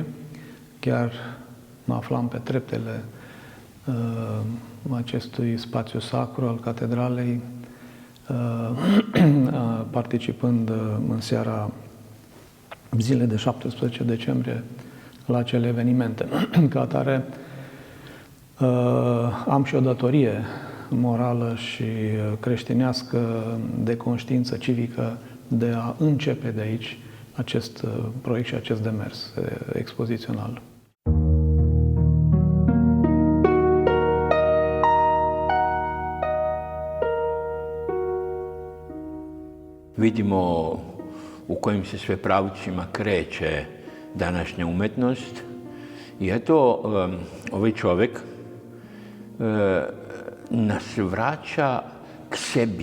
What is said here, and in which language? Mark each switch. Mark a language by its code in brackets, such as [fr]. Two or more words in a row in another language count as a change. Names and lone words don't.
[ro] Chiar mă aflam pe treptele acestui spațiu sacru al catedralei, participând în seara zilei de 17 decembrie la acele evenimente. Ca atare, am și o datorie morală și creștinească de conștiință civică de a începe de aici acest proiect și acest demers expozițional. [sr] Vidimo u kojim se sve pravcima kreće današnja umetnost i eto, ovaj čovjek nas vraća k sebi.